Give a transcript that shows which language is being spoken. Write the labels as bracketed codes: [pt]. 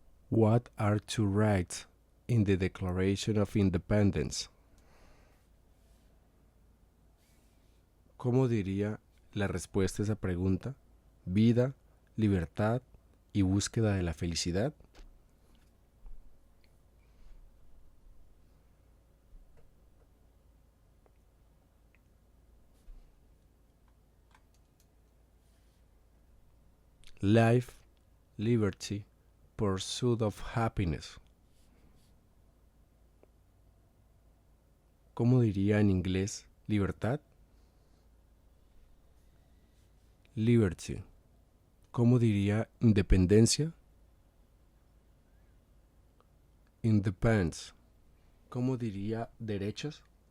[en] What are two rights in the Declaration of Independence? [es] ¿Cómo diría la respuesta a esa pregunta? Vida, libertad y búsqueda de la felicidad. [en] Life, liberty, pursuit of happiness. [es] ¿Cómo diría en inglés libertad? Liberty. ¿Cómo diría independencia? Independence. ¿Cómo diría derechos?